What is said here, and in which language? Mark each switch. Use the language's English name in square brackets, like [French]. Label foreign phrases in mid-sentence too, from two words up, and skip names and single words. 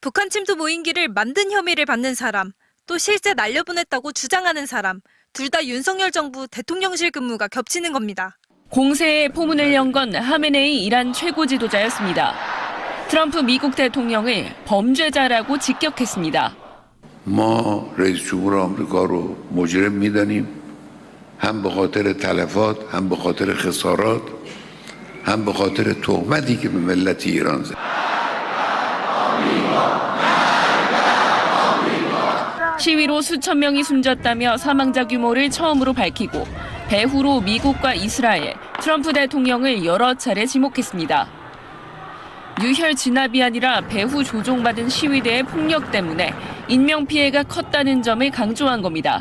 [Korean] 북한 침투 무인기를 만든 혐의를 받는 사람, 또 실제 날려보냈다고 주장하는 사람, 둘 다 윤석열 정부 대통령실 근무가 겹치는 겁니다. 공세의 포문을 연 건 하메네이 이란 최고 지도자였습니다. 트럼프 미국 대통령을 범죄자라고 직격했습니다. [Persian] ما رئیس جمهور آمریکا رو مجرم می‌دانیم هم به خاطر تلفات هم به خاطر خسارات هم به خاطر تهمتی که به ملت ایران زد. [Korean] 시위로 수천 명이 숨졌다며 사망자 규모를 처음으로 밝히고 배후로 미국과 이스라엘, 트럼프 대통령을 여러 차례 지목했습니다. 유혈 진압이 아니라 배후 조종받은 시위대의 폭력 때문에 인명피해가 컸다는 점을 강조한 겁니다.